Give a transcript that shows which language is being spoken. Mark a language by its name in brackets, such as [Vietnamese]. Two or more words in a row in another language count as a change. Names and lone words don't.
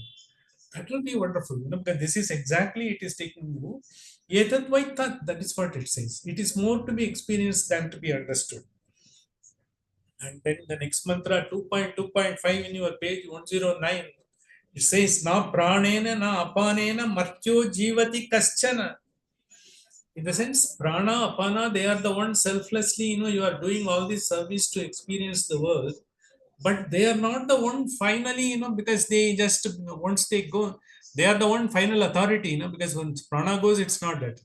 [English] That will be wonderful, because this is exactly it is taking you. [Sanskrit] एतत् वै तत्, [English] that is what it says. It is more to be experienced than to be understood. And then the next mantra, 2.2.5 in your page 109, it says, [Sanskrit] न प्राणेन न अपानेन मर्त्यो जीवति कश्चन. [English] In the sense, prana, apana, they are the ones selflessly, you are doing all this service to experience the world, but they are not the one finally, because they just, once they go, they are the one final authority, because when prana goes, it's not that.